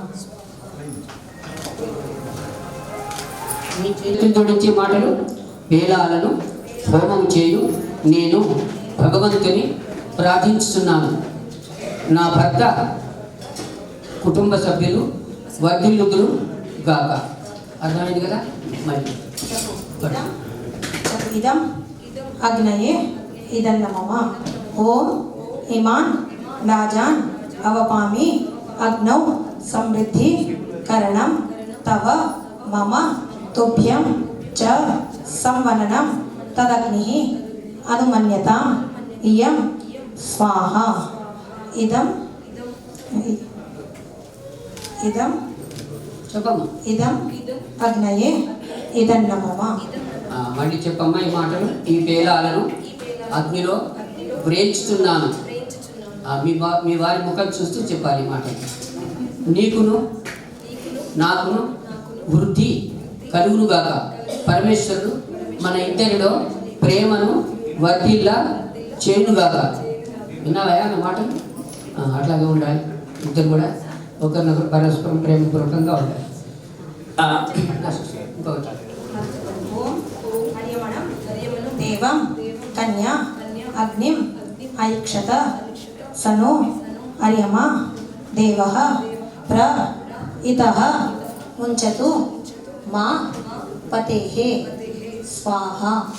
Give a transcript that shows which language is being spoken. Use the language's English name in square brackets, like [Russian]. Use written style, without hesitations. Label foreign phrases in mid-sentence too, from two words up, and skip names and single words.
[Telugu] మీ చేతులు జోడించే మాటలు వేలాలను హోమం చేయు నేను భగవంతుని ప్రార్థించుతున్నాను. నా భర్త కుటుంబ సభ్యులు వర్ధిల్లుదురు గాక. అర్థమైంది కదా? మరి [Sanskrit] इदम अग्नये इदन्नमम ओम इमान लाजान अवपामि अग्नौ समृद्धि करणं तव मम तुभ्यं च संवननं तदग्निः अनुमन्यताम् इयं स्वाहा. इदम इदम [Telugu] చెప్పమ్మా. [Sanskrit] इदम अग्नये इदन्नमम. [Telugu] మళ్ళీ చెప్పమ్మా ఈ మాటలు. ఈ పేలాలను అగ్నిలో వ్రేల్చుతున్నాను. మీ వారి ముఖం చూస్తూ చెప్పాలి ఈ మాట. నీకును నాకును వృద్ధి కలుగునుగాక. పరమేశ్వరుడు మన ఇద్దరిలో ప్రేమను వర్ధిల్లా చేయునుగాక. విన్నావా నా మాట? అట్లాగే ఉండాలి. ఇద్దరు కూడా ఒకరినొకరు పరస్పరం ప్రేమపూర్వకంగా ఉండాలి. ఇంకొకటి [Sanskrit] देवं कन्या अग्निम ऐक्षत सनो अर्यमा देवः प्र इतः मुञ्चतु मा पतेः स्वाहा.